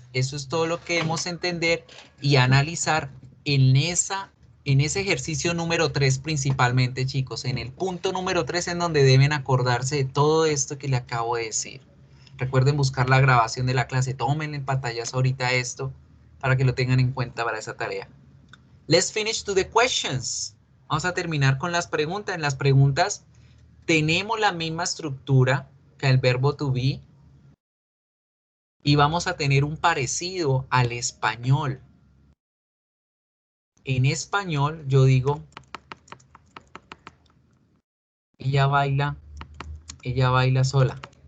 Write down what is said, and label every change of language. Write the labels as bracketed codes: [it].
[es] Eso es todo lo que debemos entender y analizar en ese ejercicio número 3 principalmente, chicos. En el punto número 3 en donde deben acordarse de todo esto que le acabo de decir. Recuerden buscar la grabación de la clase. Tomen en pantallas ahorita esto para que lo tengan en cuenta para esa tarea. [en] Let's finish to the questions. [es] Vamos a terminar con las preguntas. En las preguntas tenemos la misma estructura que el verbo to be. Y vamos a tener un parecido al español. En español yo digo, ella baila sola.